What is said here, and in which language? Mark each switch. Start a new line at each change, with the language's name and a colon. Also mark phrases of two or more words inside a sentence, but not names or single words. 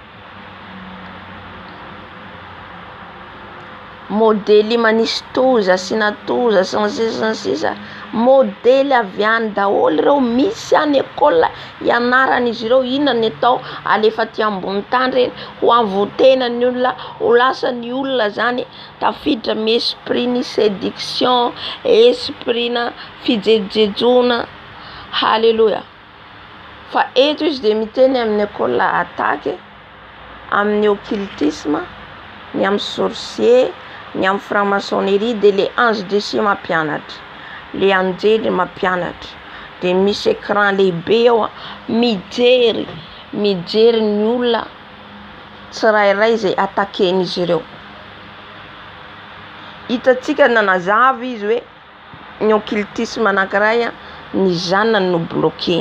Malagasy: Modely manisy toza sy natoza sy ny sisa modely avy any daholo ireo, misy any école ianaran'izy ireo inona ny atao alefa aty ambony tany reny, ho avotena ny olona, ho lasa ny olona zany tafiditra amin'ny esprit ny séduction, esprit na fijejejona. Halleluja. Fa eto izy de miteny amin'ny
French: école attaque,
Malagasy: amin'ny occultisme, ny amin'ny sorcier, ny amin'ny franc-maçonnerie, de
French: le ange de Dieu
Malagasy: mampianatra, le anjely mampianatra, de misy écran lehibe ao mijery ny olona tsirairay zay attaquen'izy ireo. Hitatsika nanazava izy hoe ny occultisme anankiray ny zanany no bloqueny.